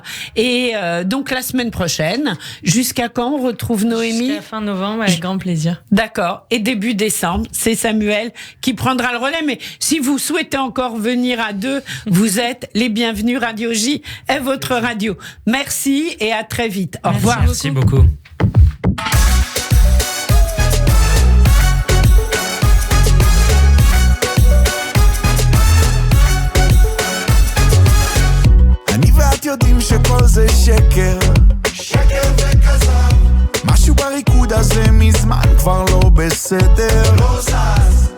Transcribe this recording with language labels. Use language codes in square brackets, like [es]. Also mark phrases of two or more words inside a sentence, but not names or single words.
[fr] Et donc la semaine prochaine, jusqu'à quand on retrouve Noémie? Jusqu'à fin novembre, avec grand plaisir. D'accord. Et début décembre, c'est Samuel qui prendra le relais. Mais si vous souhaitez encore venir à deux, vous êtes les bienvenus. Radio J est votre radio. Merci et à très vite. Au revoir. Merci beaucoup. [he] אני ואת יודעים שכל זה שקר, שקר וכזב. משהו בריקוד הזה מזמן כבר לא בסדר, לא זז.